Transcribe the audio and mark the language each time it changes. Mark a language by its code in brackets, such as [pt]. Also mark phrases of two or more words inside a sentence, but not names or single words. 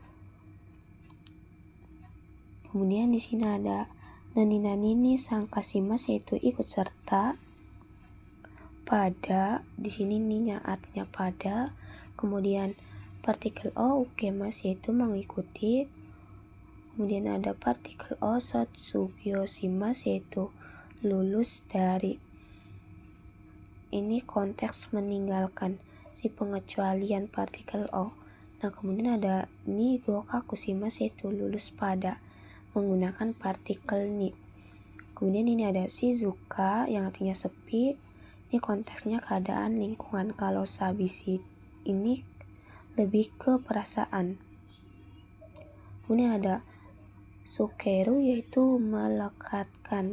[id] Kemudian di sini ada [ja] なになにに参加します, [id] yaitu ikut serta. Pada, di sini ninya artinya pada. Kemudian partikel [ja] を受けます, [id] yaitu mengikuti. Kemudian ada partikel [ja] を卒業します, [id] yaitu lulus dari. Ini konteks meninggalkan. si pengecualian partikel O. Nah kemudian ada [ja] に合格します [id] yaitu lulus pada menggunakan partikel ni. Kemudian ini ada shizuka yang artinya sepi. Ini konteksnya keadaan lingkungan. Kalau sabisi ini lebih ke perasaan. Kemudian ada sukeru yaitu melekatkan.